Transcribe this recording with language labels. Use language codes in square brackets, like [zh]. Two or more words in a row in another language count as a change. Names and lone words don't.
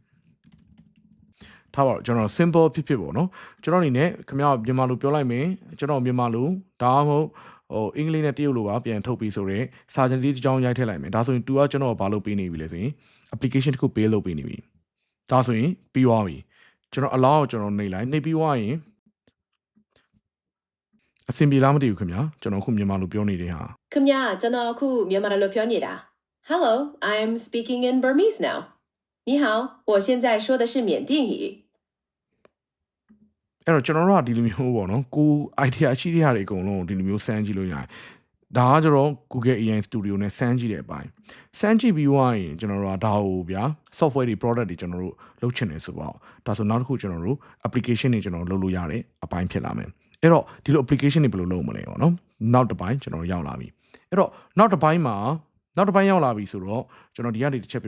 [my] ထားပါတော့ကျွန်တော် simple ဖြစ်ပေါ့နော်ကျွန်တော်အနေနဲ့ခင်ဗျားမြန်မာလိုပြောလိုက်မယ်ကျွန်တော်မြန်မာလိုဒါမှမဟုတ်အင်္ဂလိပ်နဲ့တရုတ်လိုပါပြန်ထုတ်ပြီးဆိုတော့စာချင်လေးတစ်ကြောင်းရိုက်ထည့်လိုက်မယ်ဒါဆိုရင် तू ကကျွန်တော်ဘာလုပ်ပေးနေပြီလဲဆိုရင် application တစ်ခုပေးလုပ်ပေးနေပြီဒါဆိုရင်ပြီးသွားပြီကျွန်တော် allow ကိုကျွန်တော်နှိပ်လိုက်နှိပ်ပြီးသွားရင်အဆင်ပြေလားမသိဘူးခင်ဗျာကျွန်တော်ခုမြန်မာလိုပြောနေတဲ့ဟာ ခင်ဗျာကျွန်တော်အခုမြန်မာလိုပြောနေတာ [en] Hello I'm speaking in Burmese now [zh] 你好我现在说的是缅甸语 [my] အဲ့တော့ကျွန်တော်တို့ကဒီလိုမျိုးပေါ့နော်ကို idea ရှိတဲ့ဟာတွေအကုန်လုံးဒီလိုမျိုးစမ်းကြည့်လို့ရတယ်ဒါကကျတော့ Google AI Studio နဲ့စမ်းကြည့်တဲ့အပိုင်းစမ်းကြည့်ပြီးသွားရင်ကျွန်တော်တို့ကဒါကိုဗျာ software တွေ product တွေကျွန်တော်တို့လုပ်ချင်တယ်ဆိုတော့ဒါဆိုနောက်တစ်ခုကျွန်တော်တို့ application တွေကျွန်တော်လုပ်လို့ရတဲ့အပိုင်းဖြစ်လာမယ်အဲ့တော့ဒီလို application တွေဘယ်လိုလုပ်မလဲပေါ့နော်နောက်တစ်ပိုင်းကျွန်တော်ရောက်လာပြီအဲ့တော့နောက်တစ်ပိုင်းရောက်လာပြီဆိုတော့ကျွန်တော်ဒီကနေတစ်ချက်ပြ